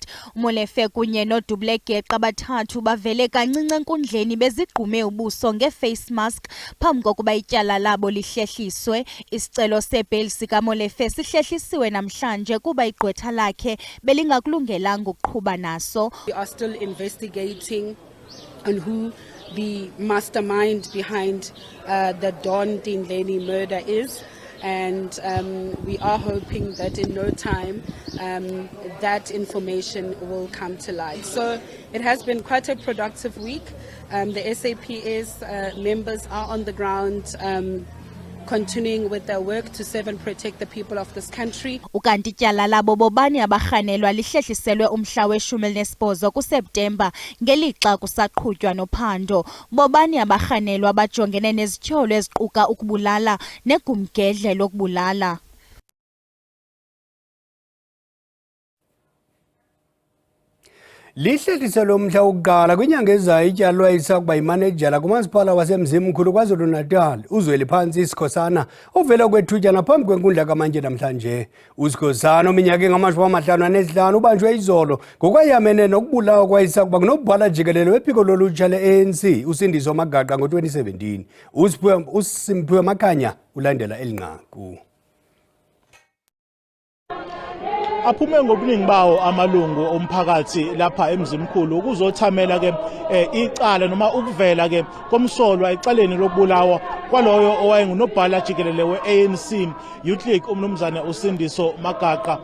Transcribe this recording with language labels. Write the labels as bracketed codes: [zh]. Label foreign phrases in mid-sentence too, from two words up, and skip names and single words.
[xh] Molefe kunye noDublegeqa abathathu bavele kancinci enkundleni bezigqume ubuso nge- [en] face mask [xh] phambi kokuba ityala labo lihlehliswe. Isicelo sebail sikaMolefe sihlehlisiwe namhlanje kuba igqwetha lakhe belingakulungelanga ukuqhuba naso. [en] We are still investigating on who the mastermind behind the Don Tindleni murder is, and we are hoping that in no time that information will come to light. So it has been quite a productive week. The SAPS members are on the ground continuing with their work to serve and protect the people of this country. [xh] Ukanti ityala labo bobani abarhanelwa lihlehliselwe umhla we-18 kuSeptemba ngelixa kusaqhutywa nophando. Bobani abarhanelwa bajongene nezityholo eziquka ukubulala negumgedle lokubulala. Lihlehlise lomhla wokuqala kwinyanga ezayo ityala lwayisakuba yimanejala kumasipala waseMzimkhulu KwaZulu-Natal uZweliphansi Sikhosana ovela kwethutyana phambi kwenkundla kamantyi namhlanje. uSikhosana ominyaka engama-55 ubanjwe izolo ngokwayamene nokubulawa kwayisakuba ngunobhala jikelele wephiko lolutsha le-ANC uSindiso Magaqa ngo-2017. uSimphiwe Makhanya ulandela elinqaku. [zu] Aphume ngobuningi bawo amalungu omphakathi lapha eMzimkhulu ukuzothamela ke icala noma ukuvela ke komsolwa ecaleni lokubulawa kwaloyo owayengunobhala jikelele we-ANC Youth League umnumzane uSindiso Magaqa.